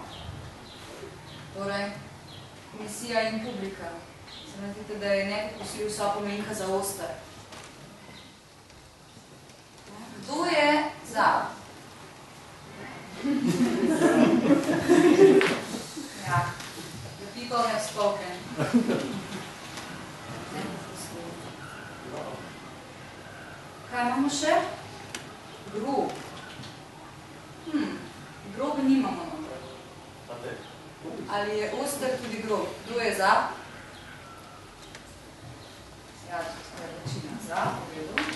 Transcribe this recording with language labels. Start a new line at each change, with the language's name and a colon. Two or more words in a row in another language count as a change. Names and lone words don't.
Slovenian: Torej, komisija in publika. Se mi zdite, da je nepopustljiv vsa pomenka za oster. Kdo je za? Ja,
English: the people have spoken.
Slovenian: Kaj imamo še? Grob. Grob nimamo noter. Ali je oster tudi grob? Kdo je za? Ja, to je večina za, v redu.